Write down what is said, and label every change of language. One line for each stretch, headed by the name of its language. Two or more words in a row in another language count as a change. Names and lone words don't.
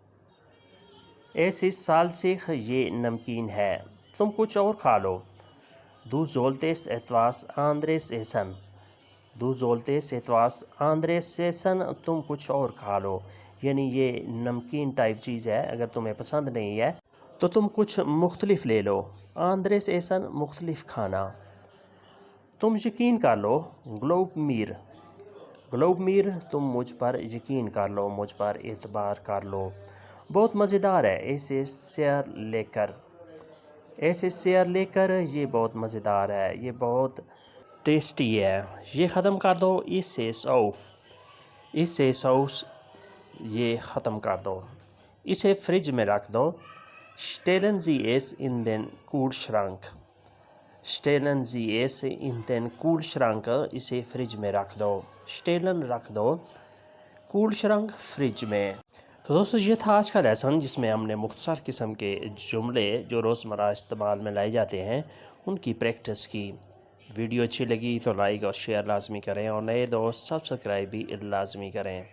German: Es ist salzig۔
Urdu: یہ نمکین ہے۔ تم کچھ اور کھا لو۔
German: Du solltest etwas anderes essen۔ Du solltest etwas anderes essen۔
Urdu: تم کچھ اور کھا لو، یعنی یہ نمکین ٹائپ چیز ہے، اگر تمہیں پسند نہیں ہے تو تم کچھ مختلف لے لو۔
German: anderes essen
Urdu: مختلف کھانا۔ تم یقین کر لو۔
German: glaub mir۔ glaub mir
Urdu: تم مجھ پر یقین کر لو، مجھ پر اعتبار کر لو۔ بہت مزیدار ہے۔
German: es ist sehr lecker۔ es ist sehr lecker۔
Urdu: یہ بہت مزیدار ہے، یہ بہت ٹیسٹی ہے۔ یہ ختم کر دو۔ اس سے auf۔ اس سے aus۔ یہ ختم کر دو۔ اسے فریج میں رکھ دو۔
German: stellen Sie es in den Kühlschrank۔ stellen Sie es in den Kühlschrank۔
Urdu: اسے فریج میں رکھ دو۔ stellen رکھ دو، Kühlschrank فریج میں۔ تو دوستو یہ تھا آج کا لیسن، جس میں ہم نے مختصر قسم کے جملے جو روزمرہ استعمال میں لائے جاتے ہیں ان کی پریکٹس کی۔ ویڈیو اچھی لگی تو لائک اور شیئر لازمی کریں، اور نئے دوست سبسکرائب بھی لازمی کریں۔